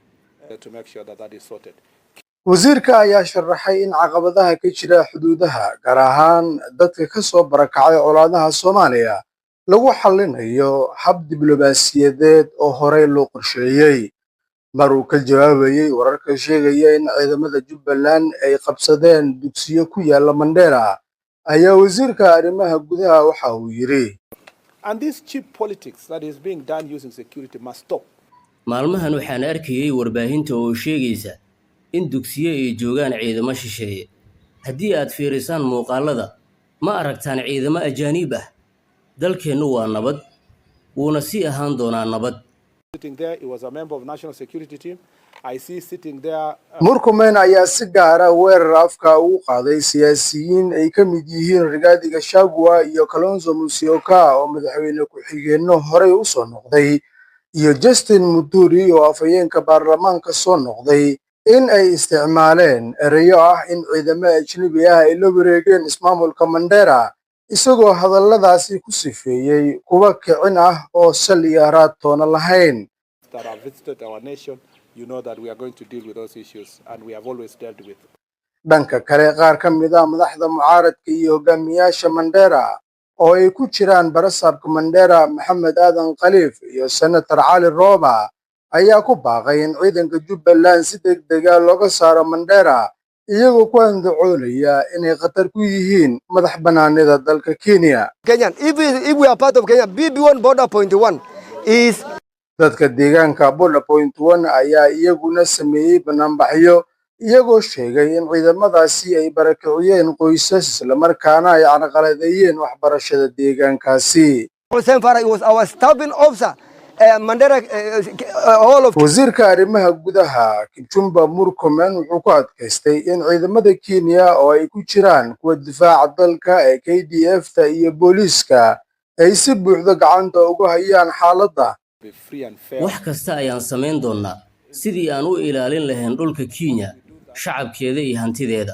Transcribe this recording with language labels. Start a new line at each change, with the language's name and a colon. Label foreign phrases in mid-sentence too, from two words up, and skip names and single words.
Somali: wasiirka ayaa sharaxay in caqabadaha ka jira xuduudaha gaar ahaan dadka ka soo barakacay colaadaha Soomaaliya lagu xallinayo hab diblomaasiyadeed oo horey loo qorsheeyay. mar uu ka jawaabayay wararka sheegaya in ciidamada Jubbaland ay qabsadeen dugsiyo ku yaala Mandera ayaa wasiirka arrimaha gudaha waxa uu yiri
English: And this cheap politics that is being done using security must stop.
Somali: Maalmahan waxaan arkayay warbaahinta oo sheegaysa in dugsiyo ay joogaan ciidamo shisheeye. Haddii aad fiirisaan muuqaalada, ma aragtaan ciidamo ajaanib ah. Dalkeennu waa nabad, wuuna sii ahaan doonaa nabad.
English: Sitting there, he was a member of national security team. I see sitting there.
Somali: Murkomen ayaa si gaar ah weerar afka ugu qaaday siyaasiyiin ay ka mid yihiin Rigathi Gachagua iyo Kalonzo Musyoka oo madaxweyne ku-xigeenno horey u soo noqday iyo Justin Muturi oo afhayeenka baarlamaanka soo noqday in ay isticmaaleen erayo ah in ciidamo ajnabi ah ay la wareegeen ismaamulka Mandera isagoo hadalladaasi ku sifeeyay kuwa kicin ah oo sal iyo raad toona lahayn.
English: That have visited our nation, you know that we are going to deal with those issues and we have always dealt with.
Somali: dhanka kale qaar ka mid ah madaxda mucaaradka iyo hogaamiyaasha Mandera oo ay ku jiraan barasaabka Mandera Maxamed Aadan Khaliif iyo Senator Cali Roba ayaa ku baaqay in ciidanka Jubbaland si degdeg ah looga saaro Mandera iyagoo ku andacoonaya inay khatar ku yihiin madax bannaanida dalka Kenya.
English: Kenyan, if we are part of Kenya, BB1 border point 1 is
Somali: dadka deegaanka
English: border point 1
Somali: ayaa iyaguna sameeyay banaanbaxyo iyagoo sheegay in ciidamadaasi ay barakiciyeen qoysas isla markaana ay carqaladeeyeen waxbarashada deegaankaasi.
English: Hussein Farah was our staffing officer. Mandera, all of
Somali: wasiirka arrimaha gudaha Kipchumba Murkomen wuxuu ku adkaystay in ciidamada Kenya oo ay ku jiraan kuwa difaaca dalka ee KDF-ta iyo booliiska ay si buuxda gacanta ugu hayaan xaaladda. Wax kasta ayaan samayn doonaa sidii aan u ilaalin lahayn dhulka Kenya, shacabkeeda iyo hantideeda.